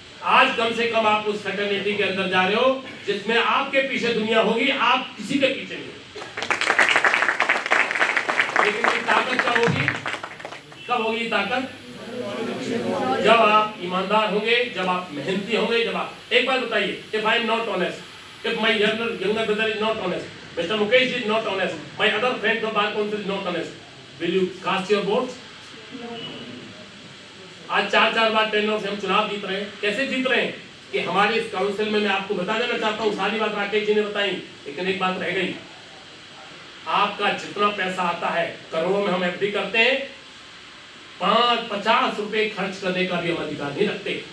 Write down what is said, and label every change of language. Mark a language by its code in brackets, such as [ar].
[hi] आज कम से कम आप उस फ्रेटर्निटी के अंदर जा रहे हो जिसमें आपके पीछे दुनिया होगी, आप किसी के पीछे नहीं। लेकिन ये ताकत कब होगी? कब होगी ताकत? जब आप ईमानदार होंगे, जब आप मेहनती होंगे, जब आप, एक बात बताइए, [en] If I am not honest, if my younger brother is not honest, Mr. Mukesh is not honest, my other friend of bar council is not honest, will you cast your votes? [hi] आज 4 बार tenor से हम चुनाव जीत रहे हैं। कैसे जीत रहे हैं? कि हमारे इस काउंसिल में, मैं आपको बता देना चाहता हूँ, सारी बात राकेश जी ने बताई, लेकिन एक बात रह गई। आपका जितना पैसा आता है, करोड़ों में हम एफडी करते हैं, 5-50 रुपए खर्च करने का भी हम अधिकार नहीं रखते।